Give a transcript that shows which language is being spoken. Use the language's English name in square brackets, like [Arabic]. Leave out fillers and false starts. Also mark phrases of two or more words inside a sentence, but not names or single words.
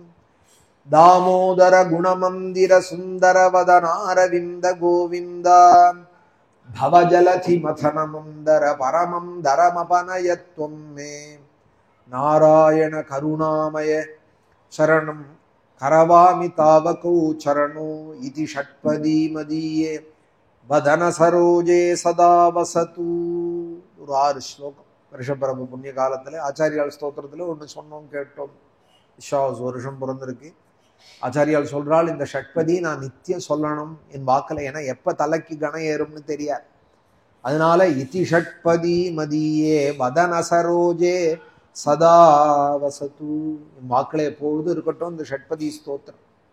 [Sanskrit] दामोदर गुणमंदिर सुंदर वदनारविंद गोविंद भवजलधि मथन मंदर परमं दरमपनयत्वं मे नारायण करुणामय शरणं करवामि तावकौ चरणो इति षट्पदी मदीये वदन सरोजे सदा वसतु. [Tamil] ஒரு 6 ஸ்லோகம் வருஷப்பிரபு புண்ணிய காலத்துல ஆச்சாரியால் ஸ்தோத்திரத்துல ஒன்று சொன்னோம் கேட்டோம். விஸ்வாஸ் வருஷம் பிறந்திருக்கு. ஆச்சாரியால் சொல்றாள், இந்த ஷட்பதி நான் நித்தியம் சொல்லணும் என் வாக்கில், ஏன்னா எப்ப தலைக்கு கணம் ஏறும்னு தெரியாது. அதனால [Sanskrit] इति षट्पदी मदीये वदन सरोजे सदा वसतु, [Tamil] என் வாக்கில் எப்பொழுது இருக்கட்டும் இந்த ஷட்பதி ஸ்தோத்திரம்.